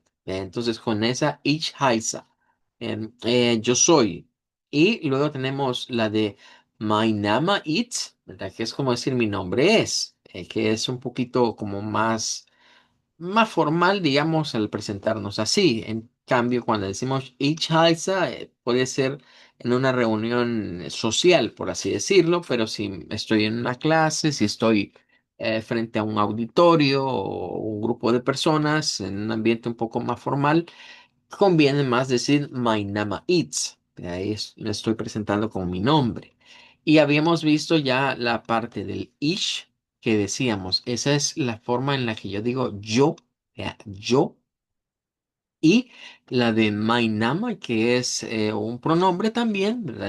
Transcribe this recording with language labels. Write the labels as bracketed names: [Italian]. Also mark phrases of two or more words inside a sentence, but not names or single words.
[Spanish] Entonces con esa [German] Ich heiße, [Spanish] yo soy. Y luego tenemos la de [German] Mein Name ist, [Spanish] ¿verdad? Que es como decir mi nombre es, que es un poquito como más formal, digamos, al presentarnos así. En cambio, cuando decimos [German] ich heiße, [Spanish] puede ser en una reunión social, por así decirlo, pero si estoy en una clase, si estoy frente a un auditorio o un grupo de personas en un ambiente un poco más formal, conviene más decir [German] mein Name ist. [Spanish] Ahí me estoy presentando con mi nombre. Y habíamos visto ya la parte del ich que decíamos. Esa es la forma en la que yo digo yo, yo. Y la de [German] mein Name, [Spanish] que es un pronombre también, ¿verdad?